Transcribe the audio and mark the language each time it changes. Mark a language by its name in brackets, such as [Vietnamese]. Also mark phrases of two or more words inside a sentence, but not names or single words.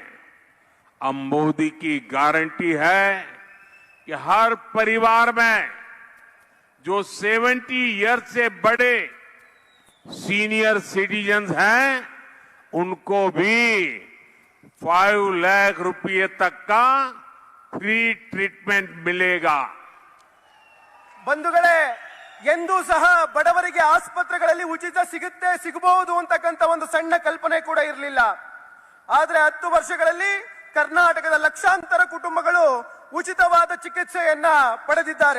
[Hindi] अब मोदी की गारंटी है कि हर परिवार में जो 70 ईयर से बड़े [English] senior citizens [Hindi] हैं, उनको भी 5 लाख रुपए तक का [English] free treatment [Hindi] मिलेगा। [Kannada] ಬಂಧುಗಳೇ, ಎಂದೂ ಸಹ ಬಡವರಿಗೆ ಆಸ್ಪತ್ರೆಗಳಲ್ಲಿ ಉಚಿತ ಸಿಗಬಹುದು ಅಂತಕ್ಕಂಥ ಒಂದು ಸಣ್ಣ ಕಲ್ಪನೆ ಕೂಡ ಇರಲಿಲ್ಲ. ಆದ್ರೆ 10 ವರ್ಷಗಳಲ್ಲಿ ಕರ್ನಾಟಕದ ಲಕ್ಷಾಂತರ ಕುಟುಂಬಗಳು ಉಚಿತವಾದ ಚಿಕಿತ್ಸೆಯನ್ನ ಪಡೆದಿದ್ದಾರೆ.